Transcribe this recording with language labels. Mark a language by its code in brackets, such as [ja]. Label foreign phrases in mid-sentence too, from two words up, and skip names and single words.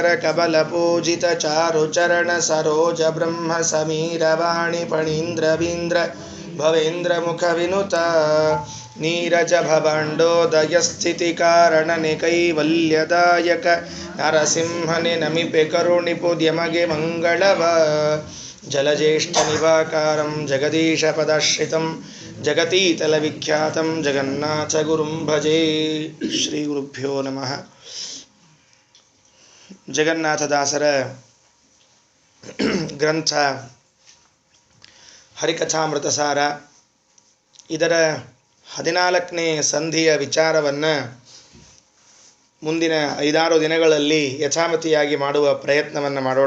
[kn] ಕಬಲ ಪೂಜಿತ ಚಾರು ಚರಣ ಸರೋಜ ಬ್ರಹ್ಮ ಸಮೀರವಾಣಿ ಫಣೀಂದ್ರವೀಂದ್ರ ಭವೇಂದ್ರ ಮುಖ ವಿನುತ ನೀರಜ ಭವಾಂಡೋದಯ ಸ್ಥಿತಿ ಕಾರಣನೆ ಕೈವಲ್ಯದಾಯಕ ನರಸಿಂಹನೆ ನಮಿಪೆ ಕರುಣಿಪುದ್ಯಮಗೆ ಮಂಗಳವ [sa] ಜಲಜ್ಯೇಷ್ಠ ನಿವಾಕಾರಂ ಜಗದೀಶ ಪದಾಶ್ರಿತಂ ಜಗತೀತಲ ವಿಖ್ಯಾತಂ ಜಗನ್ನಾಥ ಗುರುಂ ಭಜೆ. ಶ್ರೀ ಗುರುಭ್ಯೋ ನಮಃ. [kn] ಜಗನ್ನಾಥದಾಸರ ಗ್ರಂಥ ಹರಿಕಥಾಮೃತಸಾರ, ಇದರ 14ನೇ ಸಂಧಿಯ ವಿಚಾರವನ್ನು ಮುಂದಿನ 5-6 ದಿನಗಳಲ್ಲಿ ಯಥಾಮತಿಯಾಗಿ ಮಾಡುವ ಪ್ರಯತ್ನವನ್ನು ಮಾಡೋಣ.